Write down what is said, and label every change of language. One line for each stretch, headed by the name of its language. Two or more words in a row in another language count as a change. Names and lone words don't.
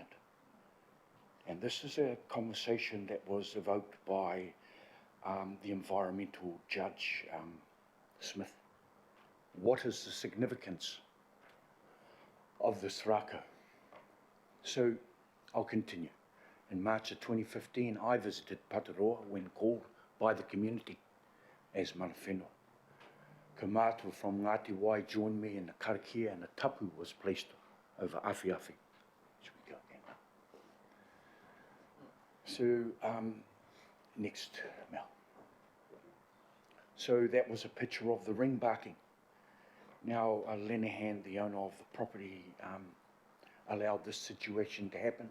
English: And this is a conversation that was evoked by the environmental judge, Smith. What is the significance of this rako? So I'll continue. In March of 2015, I visited Pataroa when called by the community as mana whenua.
Māori: Ka mātua
English: from Ngāti Wai joined me in the karakia, and a tapu was placed over Awhiawhi. Should we go again? So, next, Mel. So that was a picture of the ring barking. Now, Lenehan, the owner of the property, allowed this situation to happen.